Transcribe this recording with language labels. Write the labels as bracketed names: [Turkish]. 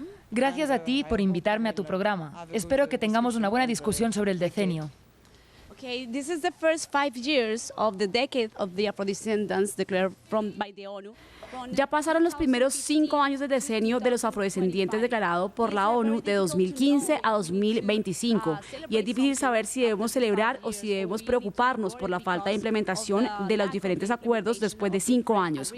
[Spanish] Gracias a ti por invitarme a tu programa. Espero que tengamos una buena discusión sobre el decenio. [English] Okay, this is the first 5 years of the decade of the Afrodescendants declared by the ONU. [Spanish] Ya pasaron los primeros 5 años del decenio de los afrodescendientes declarado por la ONU de 2015 a 2025 y es difícil saber si debemos celebrar o si debemos preocuparnos por la falta de implementación de los diferentes acuerdos después de 5 años.